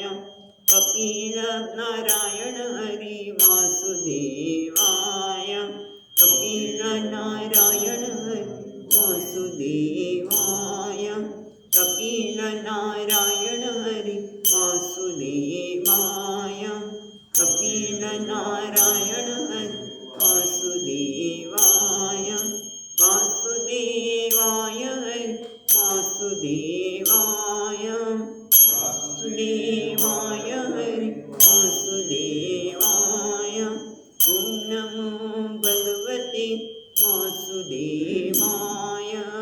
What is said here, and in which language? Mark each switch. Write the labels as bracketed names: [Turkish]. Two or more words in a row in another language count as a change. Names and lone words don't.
[Sanskrit] कपिलनारायण हरि वासुदेवाय। कपिलनारायण हरि वासुदेवाय। कपिलनारायण हरि वासुदेवाय। कपिल નારાયણ હરિ વાસુદેવાય વાસુદેવાય હરિ વાસુદેવાય વાસુદેવાય હરિ વાસુદેવાય ઓમ નમો ભગવતે વાસુદેવાય